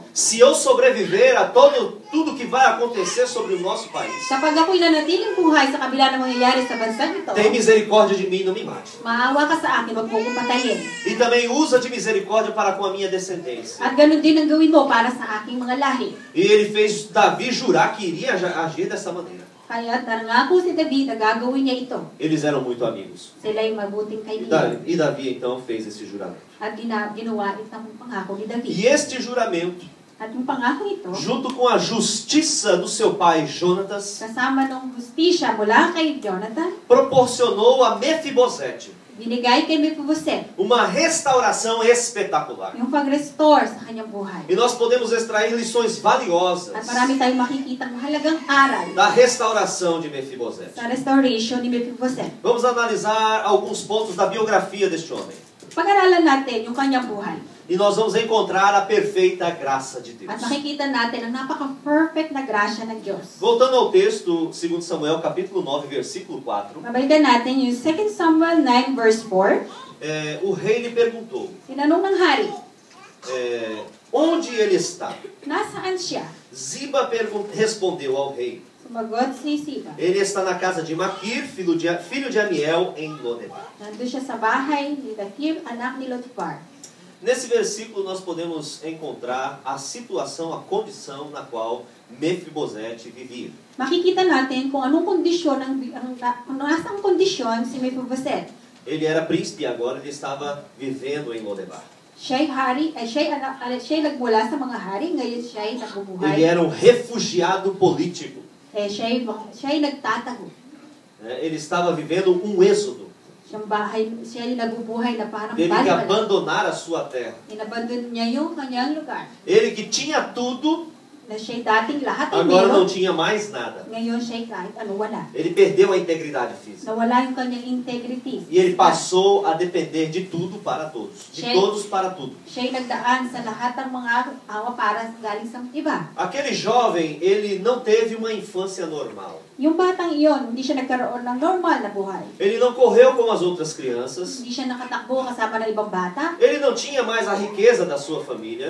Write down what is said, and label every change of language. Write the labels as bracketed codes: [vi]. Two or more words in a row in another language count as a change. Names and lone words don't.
[pt] Se eu sobreviver a tudo que vai acontecer sobre o nosso país, [tl] Kapag ako'y nanatiling buhay sa kabila ng mangyayari sa bansa nito, [pt] tem misericórdia de mim, não me mate. [tl] maawa ka sa akin, huwag mo kong patayin. [pt] E também usa de misericórdia para com a minha descendência. [tl] At ganun din ang gawin mo para sa aking mga lahi. [pt] E ele fez Davi jurar que iria agir dessa maneira. [tl] Kaya nangako si David na gagawin niya ito. [pt] Eles eram muito amigos. [tl] Sila'y mabuting kaibigan. [pt] E Davi então fez esse juramento. [tl] At ginawa itong pangako ni David. [pt] E este juramento, [tl] At yung pangako ito, [pt] junto com a justiça do seu pai Jonatas, [tl] kasama ng hustisya mula kay Jonathan, [pt] proporcionou a Mefibosete [tl] binigay kay Mephibosheth [pt] uma restauração espetacular. [tl] yung pag-restore sa kanyang buhay. [pt] E nós podemos extrair lições valiosas [tl] At marami tayong makikita mahalagang aral [pt] da restauração de Mefibosete. [tl] sa restoration ni Mephibosheth. [pt] Vamos analisar alguns pontos da biografia deste homem. [tl] Pag-aralan natin yung kanyang buhay. [pt] E nós vamos encontrar a perfeita graça de Deus. [tl] At makikita natin ang napaka-perfect na grasya ng Diyos. [pt] Voltando ao texto, 2 Samuel, capítulo 9, versículo 4. [tl] Mabalikan natin yung 2 Samuel 9 verse 4. [pt] O rei lhe perguntou, [tl] Tinanong ng hari, [pt] onde ele está? [tl] nasaan siya? [pt] Ziba respondeu ao rei, [tl] Sumagot si Siba. [pt] ele está na casa de Maquir, filho de Amiel, em Lodebar. [tl] Nandun siya sa bahay ni Makir, anak ni Lodebar. [pt] Nesse versículo nós podemos encontrar a situação, a condição na qual Mefibosete vivia. [tl] Makikita natin kung anong kondisyon, nasang kondisyon si Mephibosheth. [pt] Ele era príncipe e agora ele estava vivendo em Lodebar. [tl] Siya'y hari, siya'y nagmula sa mga hari, ngayon siya'y nabubuhay. [pt] Ele era um refugiado político. [tl] Siya'y nagtatago. [pt] Ele estava vivendo um êxodo. [tl] Siya'y nabubuhay na parang [pt] Teve que abandonar a sua terra. [tl] Inabandon niya yung kanyang lugar. [pt] Ele que tinha tudo, [tl] Na siya'y dating lahat ay [pt] agora não [tl] meron, [pt] tinha mais nada. [tl] ngayon siya'y kahit ano wala. [pt] Ele perdeu a integridade física. [tl] Nawala yung kanyang integrity. [pt] E ele passou a depender de tudo para todos. De todos para tudo. [tl] Siya'y nagdaan sa lahat ng mga awa para galing sa iba. [pt] Aquele jovem, ele não teve uma infância normal. [tl] Yung batang iyon, hindi siya nagkaroon ng normal na buhay. [pt] Ele não correu como as outras crianças. [tl] Hindi siya nakatakbo kasama ng ibang bata. [pt] Ele não tinha mais a riqueza da sua família.